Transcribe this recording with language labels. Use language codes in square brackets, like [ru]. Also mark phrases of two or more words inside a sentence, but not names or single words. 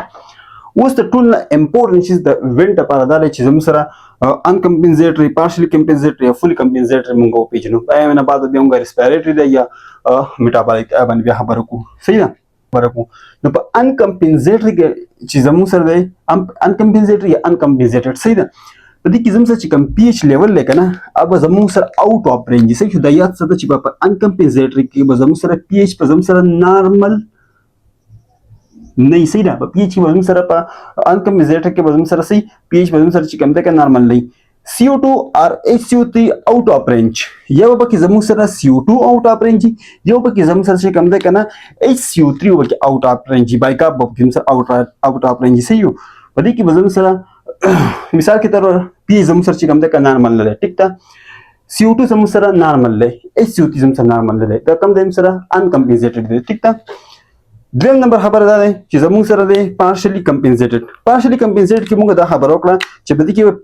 [ps] اوس د ټول امپورټنت چیز د وینټ لپاره دا دی چې زموږ سره [en] uncompensatory partially compensatory [ps] یا [en] fully compensatory [ps] موږ وپېژنو بیا نه بعد بیا موږ ریسپیریټري دی یا میټابولیک باندې بیا خبرې کوو صحیح ده خبرې کوو نو په انکمپنسیټري کې چې زموږ سره دی انکمپنسیټري یا انکمپنسیټډ صحیح ده په دې کې زموږ سره چې کوم [en] pH level [ps] دی که نه هغه زموږ سره [en] out of range [ps] صحیح شو دا یاد ساته چې په انکمپنسیټري کې به زموږ سره پی ایچ په زموږ سره نارمل نه صحیح ده په پی ایچ کې به زموږ سره په انکمپنسیټر کې به زموږ سره صحیح پی ایچ به زموږ سره چې کوم دی که نارمل دی [en] CO2 or HCO3 out of range [ps] یو پکې زموږ سره [en] CO2 out of range [ps] یو پکې زموږ سره چې کوم دی که نه HCO3 پکې [en] out of range [ps] بایکاپ به پکې زموږ سره [en] out of range [ps] صحیح و په دې کې به زموږ سره مثال کې تر پی ایچ زموږ سره چې کوم دی که نارمل نه دی ټیک ده CO2 زموږ سره نارمل دی HCO3 زموږ سره نارمل نه دی دا کوم دی زموږ سره انکمپنسیټډ دی ټیک ده دویم نمبر خبره دا دی چې زموږ سره دی [en] partially compensated [ps] کې موږ دا خبره وکړه چې په دې کې